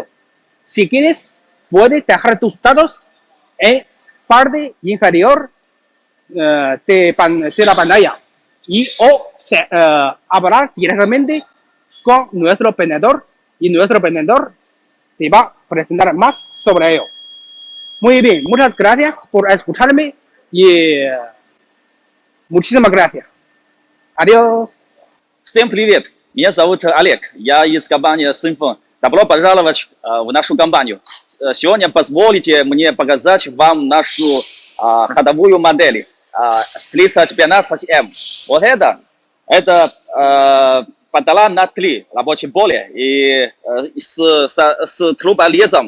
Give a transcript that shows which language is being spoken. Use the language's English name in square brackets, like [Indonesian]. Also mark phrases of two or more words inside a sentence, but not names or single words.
[Spanish] Si quieres, puedes dejar tus datos en parte inferior de la pantalla y o hablar directamente con nuestro vendedor y nuestro vendedor te va a presentar más sobre ello. Muy bien, muchas gracias por escucharme y muchísimas gracias. Adiós. [Russian] Всем привет! Меня зовут Олег, я из компании Senfeng. Добро пожаловать в нашу компанию. Сегодня позволите мне показать вам нашу ходовую модель 3015M. Вот это патала на 3 рабочее поле и с труболезом.